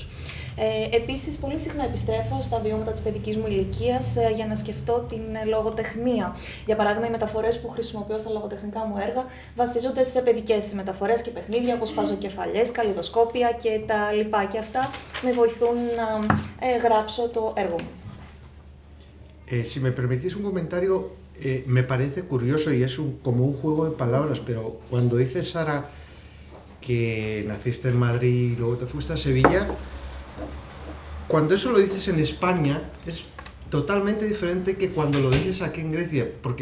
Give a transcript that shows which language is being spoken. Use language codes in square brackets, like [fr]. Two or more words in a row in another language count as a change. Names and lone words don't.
[el] Επίσης, πολύ συχνά επιστρέφω στα βιώματα της παιδικής μου ηλικίας για να σκεφτώ την λογοτεχνία. Για παράδειγμα, οι μεταφορές που χρησιμοποιώ στα λογοτεχνικά μου έργα βασίζονται σε παιδικές μεταφορές και παιχνίδια, όπως παζοκεφαλιές, καλλιδοσκόπια και τα λοιπά. Και αυτά με βοηθούν να γράψω το έργο μου. [es] Si me permitís un comentario, me parece curioso y es como un juego de palabras, pero cuando dices, Sara, que naciste en Madrid y luego te fuiste a Sevilla, cuando eso lo dices en España, es totalmente diferente que cuando lo dices aquí en Grecia, porque